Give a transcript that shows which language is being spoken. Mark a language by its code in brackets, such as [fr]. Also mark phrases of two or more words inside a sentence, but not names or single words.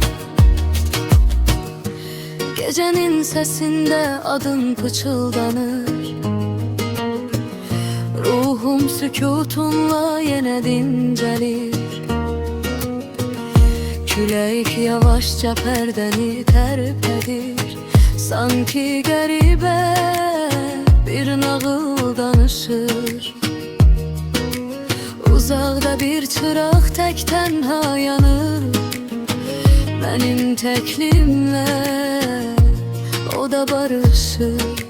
[tr] Gecenin sesinde adın pıçıldanır. Ruhum sükutunla yine dincelir. [az] Külək yavaşça perdeni terpedir. Sanki qəribə bir nağıl danışır. Uzaqda bir çıraq tək tənha yanır. Benim təklimlə o da barışır.